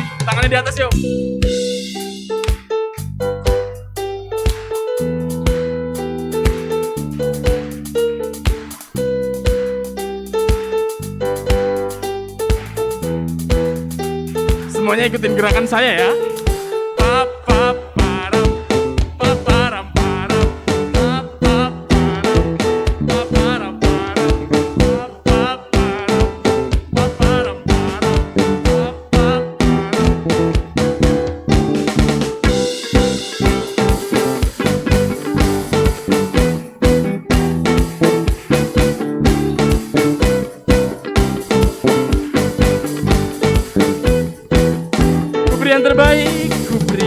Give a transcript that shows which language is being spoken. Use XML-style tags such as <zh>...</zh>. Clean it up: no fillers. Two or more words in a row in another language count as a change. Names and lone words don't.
<id>Tangannya di atas yuk. Semuanya ikutin gerakan saya ya. Papaparam, paparam, param, papaparam, paparam, param, papaparam, paparam, param, papaparam. Ku beri yang terbaik, ku beri</id>